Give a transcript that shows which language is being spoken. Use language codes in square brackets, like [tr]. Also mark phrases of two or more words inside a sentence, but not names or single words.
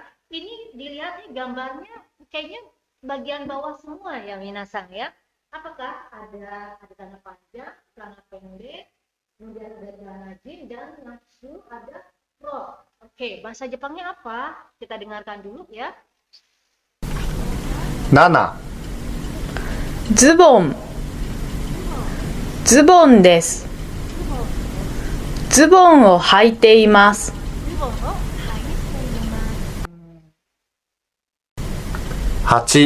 [id] Ini dilihat nih gambarnya kayaknya bagian bawah semua ya minasan ya. Apakah ada celana panjang, celana pendek, kemudian ada celana jeans dan natsu ada rok. Oke, bahasa Jepangnya apa? Kita dengarkan dulu ya. [ja] 7、ズボン。ズボンです。ズボンを履いています。 8、